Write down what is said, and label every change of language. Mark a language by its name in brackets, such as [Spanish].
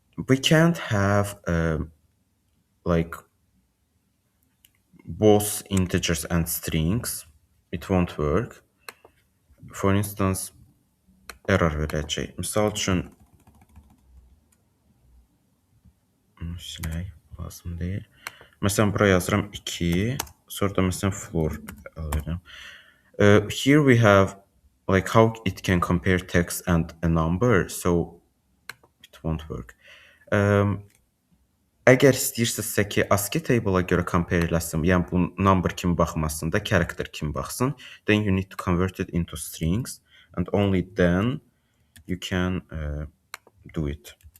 [English] We can't have like both integers and strings. It won't work. For instance, [Azerbaijani] error verəcək. Misal üçün silək, lazım deyil. Məsələn, bura yazıram 2, sonra da məsələn floor alıram. [English] Here we have like how it can compare text and a number, so it won't work. [Azerbaijani] Əgər istəyirsinizsə ki, ASCII table-a görə compare eləsin, yəni bu number kimi baxmasın da, character kimi baxsın, [English] then you need to convert it into strings and only then you can do it.